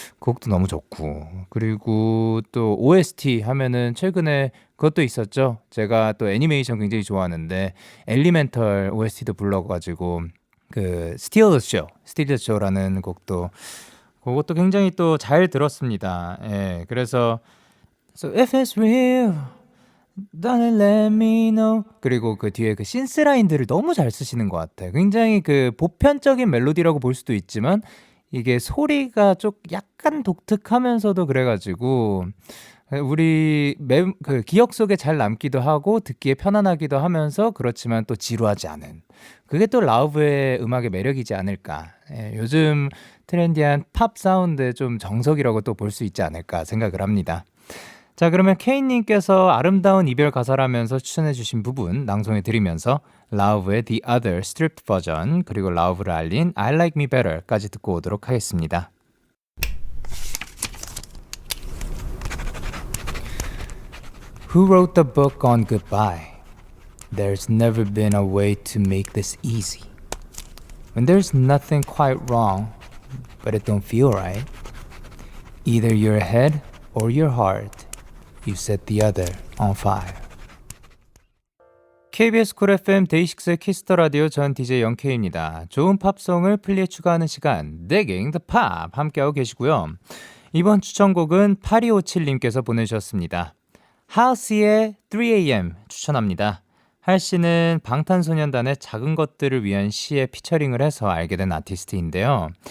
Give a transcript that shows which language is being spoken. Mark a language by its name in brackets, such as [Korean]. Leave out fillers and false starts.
[Korean] 그 곡도 너무 좋고 그리고 또 OST 하면은 최근에 그것도 있었죠. 제가 또 애니메이션 굉장히 좋아하는데 엘리멘털 OST도 불러가지고 그 스틸 더 쇼라는 곡도 그것도 굉장히 또 잘 들었습니다. 예, 그래서 [English] So if it's real Don't let me know. [Korean] 그리고 그 뒤에 그 신스 라인들을 너무 잘 쓰시는 것 같아요. 굉장히 그 보편적인 멜로디라고 볼 수도 있지만 이게 소리가 좀 약간 독특하면서도 그래가지고 우리 그 기억 속에 잘 남기도 하고 듣기에 편안하기도 하면서 그렇지만 또 지루하지 않은 그게 또 라우브의 음악의 매력이지 않을까. 요즘 트렌디한 팝 사운드의 좀 정석이라고 또 볼 수 있지 않을까 생각을 합니다. 자, 그러면 케인님께서 아름다운 이별 가사라면서 추천해주신 부분 낭송해드리면서 라우브의 The Other Stripped 버전 그리고 라우브를 알린 I Like Me Better까지 듣고 오도록 하겠습니다. [English] Who wrote the book on goodbye? There's never been a way to make this easy. When there's nothing quite wrong, but it don't feel right. Either your head or your heart. You set the other on fire. [Korean] KBS 쿨 FM 데이식스의 키스터 라디오 전 DJ 영케이입니다. 좋은 팝송을 플리에 추가하는 시간 Digging the Pop 함께하고 계시고요. 이번 추천곡은 8257님께서 보내주셨습니다. 하우스의 3am 추천합니다. 할씨는 방탄소년단의 작은 것들을 위한 시에 피처링을 해서 알게 된 아티스트인데요.